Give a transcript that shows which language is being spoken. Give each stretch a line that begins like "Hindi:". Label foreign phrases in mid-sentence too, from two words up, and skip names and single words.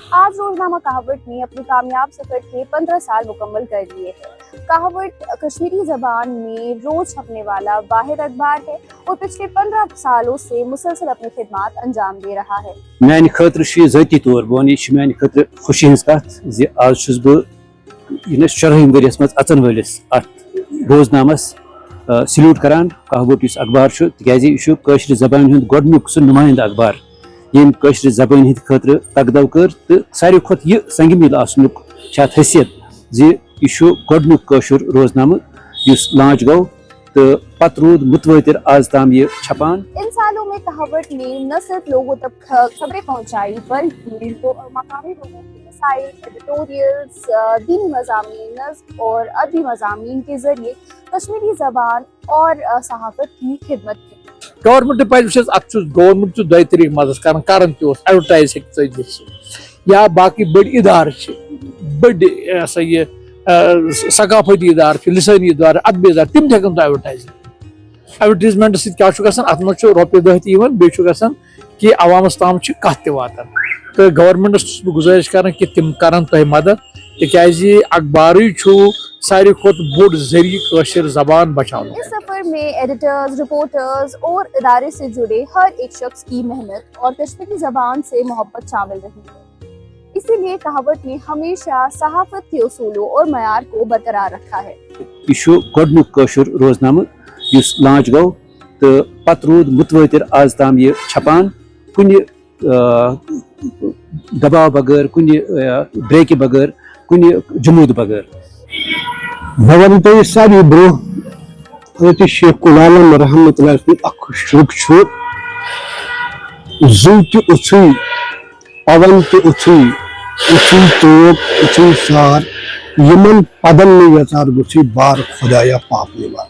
Urdu: آج روزنامہ کہاوت نے اپنے کامیاب سفر کے 15 سال مکمل کر لیے ہیں. کہاوت کشمیری زبان میں روز چھپنے والا واحد اخبار ہے اور پچھلے 15 سالوں سے مسلسل اپنی خدمت انجام دے رہا ہے.
Kashmiri: میانہِ خٲطرٕ چھُ یہِ ذٲتی طور بہٕ وَنہٕ یہِ چھِ میانہِ خٲطرٕ خوشی ہٕنٛز کَتھ زِ آز چھُس بہٕ یہِ 14ہِم ؤرِیَس منٛز اَژن وٲلِس اَتھ روزنامَس سلیوٗٹ کران کہاوت یُس اخبار چھُ تِکیازِ یہِ چھُ کٲشرِ زبانہِ ہُنٛد گۄڈنیُک سُہ نُمٲیِنٛدٕ اخبار ییٚمۍ کٲشرِ زبٲنۍ ہٕنٛدِ خٲطرٕ تقدو کٔر تہٕ ساروی کھۄتہٕ یہِ سنگہِ میٖل آسنُک چھِ اَتھ حیثیت زِ یہِ چھُ گۄڈنیُک کٲشُر روزنامہٕ یُس لانچ گوٚو تہٕ پتہٕ روٗد متوٲتِر آز تام یہ چھپان۔
Urdu: ان سالوں میں کہاوت نے نہ صرف لوگوں تک خبریں پہنچائی بلکہ مقامی لوگوں کے مسائل، ایڈیٹوریلز، دینی مضامین، نظم اور ادبی مضامین کے ذریعے کشمیری زبان اور صحافت کی خدمت کی۔
Kashmiri: گورمنٹ پہ ات گورمنٹ دۄیہِ طریقہٕ مدد کران تہِ اوس ایڈورٹائز ہیٚکہِ دِتھ یا باقی بٔڑۍ ادارٕ چھِ بٔڑۍ یہ سا یہ ثقافتی ادارٕ چھِ لسٲنی ادارٕ ادبی ادارٕ تِم تہِ ہیٚکن تۄہہِ ایڈورٹائز ایڈورٹیزمنٹ سۭتۍ کیٛاہ چھُ گژھان اتھ منٛز چھُ رۄپیہِ دہ تہِ یِوان بیٚیہِ چھُ گژھان کہِ عوامس تام چھِ کتھ تہِ واتان تہٕ گورمنٹس چھُس بہٕ گُزٲرِش کران کہِ تِم کرن تۄہہِ مدد تِکیازِ اخبارٕے چھُ ساروی کھۄتہٕ بوٚڑ ذٔریعہٕ کٲشِر زبان بچاونُک۔
Urdu: اس سفر میں ایڈیٹرز، رپورٹرز اور ادارے سے جڑے ہر ایک شخص کی محنت اور کشمیری زبان سے محبت شامل رہی ہے۔ اسی لیے کہاوت نے ہمیشہ صحافت کے اصولوں اور معیار کو برقرار رکھا ہے۔
Kashmiri: یہ چھُ گۄڈنیُک کٲشُر روزنامہٕ یُس لانچ گوٚو تہٕ پتہٕ روٗد متوٲتِر آز تام یہِ چھپان کُنہِ دباو بغٲر کُنہِ بریکہِ بغٲر کُنہِ جموٗد بغٲر۔ بہٕ وَنہٕ تۄہہِ ساروی برونٛہہ حضرت شیخ العالم رحمتہ اللہ سُنٛد اکھ شُر چھُ زُو تہِ اُژھٕے پون تہِ اُژھٕے اُژھٕے توپ اُژھٕے سار یِمن پدن نہٕ یژار گوٚژھٕے بار خۄدایا پاپ نِوان۔